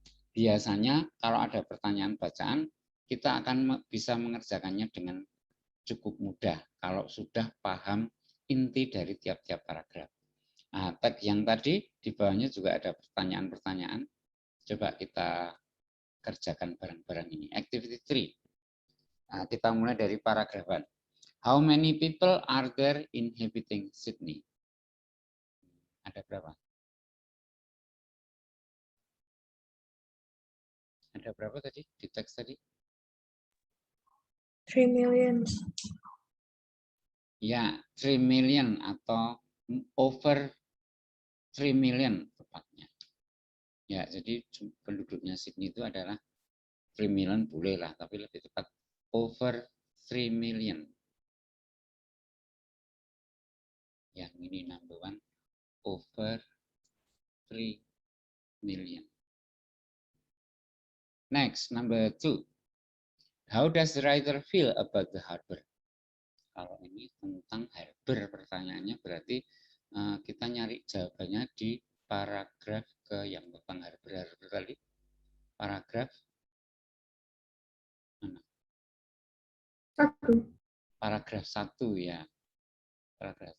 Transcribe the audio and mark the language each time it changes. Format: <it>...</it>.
<id>Biasanya kalau ada pertanyaan bacaan, kita akan bisa mengerjakannya dengan cukup mudah kalau sudah paham inti dari tiap-tiap paragraf. Nah, tag yang tadi di bawahnya juga ada pertanyaan-pertanyaan. Coba kita kerjakan bareng-bareng ini. Activity 3. Nah, kita mulai dari paragraf 1.</id> <en>How many people are there inhabiting Sydney?</en> <id>Ada berapa? Ada berapa tadi di teks tadi?</id> <en>3 million.</en> <id>Ya, 3 million atau over 3 million tepatnya. Ya, jadi penduduknya Sydney itu adalah 3 million boleh lah, tapi lebih tepat over 3 million. Yang ini number 1,</id> <en>over 3 million. Next, number 2. How does the writer feel about the harbor?</en> <id>Kalau ini tentang harbor, pertanyaannya berarti kita nyari jawabannya di paragraf ke yang tentang harbor tadi. Paragraf mana? 1. Paragraf 1 ya. Paragraf.</id>